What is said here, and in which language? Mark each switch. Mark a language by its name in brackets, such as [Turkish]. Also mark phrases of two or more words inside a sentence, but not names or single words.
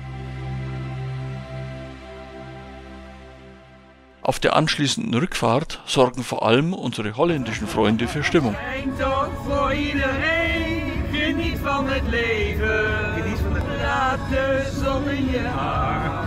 [German] Auf der anschließenden Rückfahrt sorgen vor allem unsere holländischen Freunde für Stimmung. [Dutch] Ein Tag voor iedereen, geniet van het leven, laat de zon in je hart.